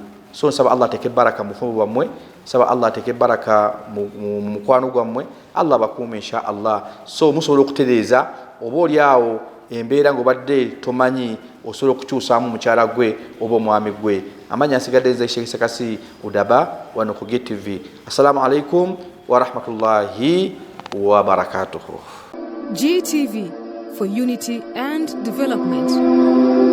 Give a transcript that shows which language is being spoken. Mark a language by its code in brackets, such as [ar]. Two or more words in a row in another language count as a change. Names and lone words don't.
[lg] So nsaba Allah ateke baraka mu bufumbo bwammwe, saba Allah ateke baraka mu mukwano gwammwe, Allah bakuume [ar] إن شاء الله. [lg] So musobola okutereeza oba oli awo embeera ng'obadde tomanyi, osobola okukyusaamu mukyala gwe oba omwami gwe. Amanya nsigadde nze Shk Sekasi UDABA wano ku GTV. [ar] السلام عليكم ورحمة الله وبركاته. [en] GTV, for unity and development.